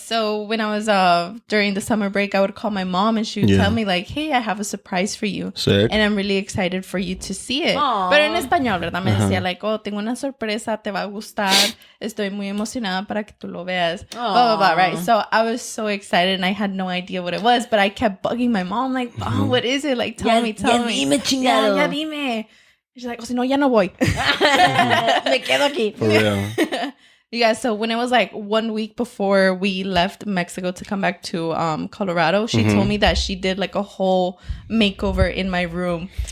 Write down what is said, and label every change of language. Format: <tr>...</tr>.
<en>So when I was during the summer break, I would call my mom and she would tell me like, "Hey, I have a surprise for you, Sick. and I'm really excited for you to see it." Aw.</en> <es>Pero en español, ¿verdad? Me decía</es> <en>like,</en> <es>"Oh, tengo una sorpresa, te va a gustar. Estoy muy emocionada para que tú lo veas."</es> <en>Blah blah blah. Right. So I was so excited and I had no idea what it was, but I kept bugging my mom like, "Oh, what is it? Like, tell me."</en> <es>Dime, chingado. Ya dime.</es> <en>She's like,</en> <es>"Oh, si no, ya no voy." Me quedo aquí.</es> <en>For real. Yeah, so when it was like 1 week before we left Mexico to come back to Colorado, she told me that she did like a whole makeover in my room.</en>